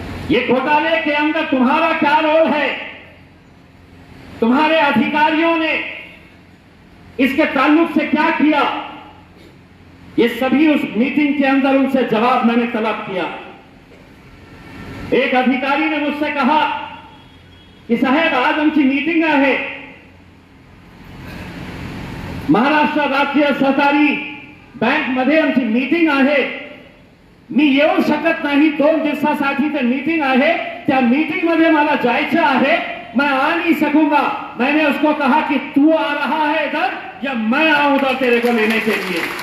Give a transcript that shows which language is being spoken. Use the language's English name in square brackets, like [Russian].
[Hindi] ये घोटाले के अंदर तुम्हारा क्या रोल है, तुम्हारे अधिकारियों ने इसके ताल्लुक से क्या किया. ये सभी उस मीटिंग के अंदर उनसे जवाब मैंने तलब किया. एक अधिकारी ने मुझसे कहा की [Marathi] साहेब आज आमची मीटिंग आहे, महाराष्ट्र राज्य सहकारी बँक मध्ये आमची मीटिंग आहे, मी येऊ शकत नाही, 2 दिवसासाठी ते मीटिंग आहे, त्या मीटिंग मध्ये मला जायचं आहे, [Hindi] मैं आ नहीं सकूंगा. मैंने उसको कहा कि तू आ रहा है इधर या मैं आऊं उधर तेरे को लेने के लिए.